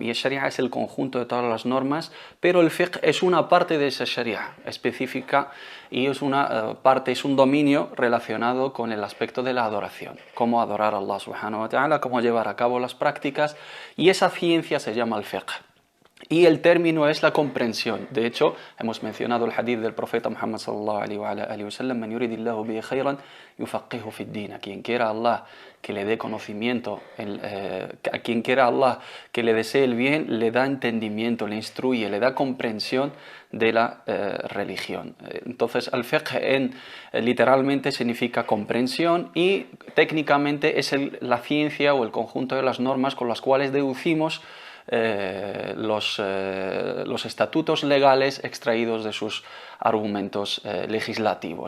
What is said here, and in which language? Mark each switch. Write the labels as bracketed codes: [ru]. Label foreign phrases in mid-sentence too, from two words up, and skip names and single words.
[es] Y el sharia es el conjunto de todas las normas, pero el fiqh es una parte de esa sharia específica, y es una parte, es un dominio relacionado con el aspecto de la adoración, cómo adorar a Allah [ar] سبحانه وتعالى, [es] cómo llevar a cabo las prácticas, y esa ciencia se llama el fiqh. y el término es la comprensión. De hecho, hemos mencionado el hadith del profeta Muhammad [ar] صلى الله عليه وسلم: "من يرد الله به خيرا يفقهه في الدين". [es] A quien quiera Allah que le dé conocimiento, a quien quiera Allah que le desee el bien, le da entendimiento, le instruye, le da comprensión de la religión. Entonces, al-fiqh literalmente significa comprensión, y técnicamente es la ciencia o el conjunto de las normas con las cuales deducimos los estatutos legales extraídos de sus argumentos legislativos.